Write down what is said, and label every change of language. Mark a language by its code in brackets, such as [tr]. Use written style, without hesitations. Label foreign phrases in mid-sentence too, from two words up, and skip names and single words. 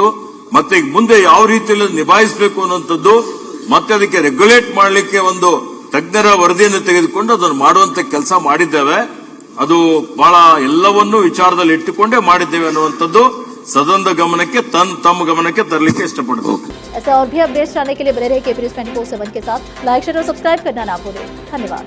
[kn] ಮತ್ತೆ ಈಗ ಮುಂದೆ ಯಾವ ರೀತಿಯಲ್ಲಿ ನಿಭಾಯಿಸಬೇಕು ಅನ್ನುವಂಥದ್ದು, ಮತ್ತೆ ಅದಕ್ಕೆ ರೆಗ್ಯುಲೇಟ್ ಮಾಡಲಿಕ್ಕೆ ಒಂದು ತಜ್ಞರ ವರದಿಯನ್ನು ತೆಗೆದುಕೊಂಡು ಅದನ್ನು ಮಾಡುವಂತ ಕೆಲಸ ಮಾಡಿದ್ದೇವೆ. ಅದು ಬಹಳ ಎಲ್ಲವನ್ನೂ ವಿಚಾರದಲ್ಲಿ ಇಟ್ಟುಕೊಂಡೇ ಮಾಡಿದ್ದೇವೆ ಅನ್ನುವಂಥದ್ದು ಸದನದ ಗಮನಕ್ಕೆ ತಮ್ಮ ಗಮನಕ್ಕೆ ತರಲಿಕ್ಕೆ इष्टपड़ते। [hi] ऐसे और भी अपडेट्स जानने के लिए बने रहिए KP News 24/7 के साथ। [en] like, share [hi] और सब्सक्राइब करना ना भूलें। धन्यवाद।